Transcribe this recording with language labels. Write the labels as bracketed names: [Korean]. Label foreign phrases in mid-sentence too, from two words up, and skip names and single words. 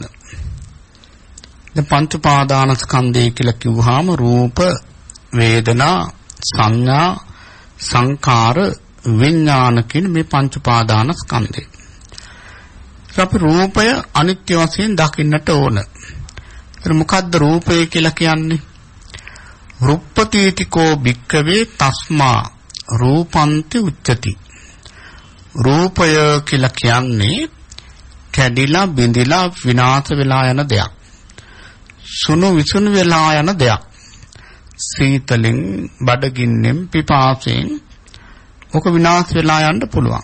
[Sinhala] දැන් පංච උපාදානස්කන්ධය කියලා කිව්වහම රූප, වේදනා, සංඥා, සංකාර, විඥාන කියන මේ පංච උපාදානස්කන්ධය. අපි රූපය අනිත්‍ය වශයෙන් දකින්නට ඕන. ඒක මොකද්ද රූපය කියලා කියන්නේ? [Pali] රුප්පතිතිකෝ භික්ඛවේ තස්මා රූපන්ති උච්චති. [Sinhala] රූපය කියලා කියන්නේ කැඩිලා බිඳිලා විනාශ වෙලා යන දෙයක්. සුණු විසුණු වෙලා යන දෙයක්. සීතලෙන්, බඩගින්නෙන්, පිපාසයෙන් ඔක විනාශ වෙලා යන්න පුළුවන්.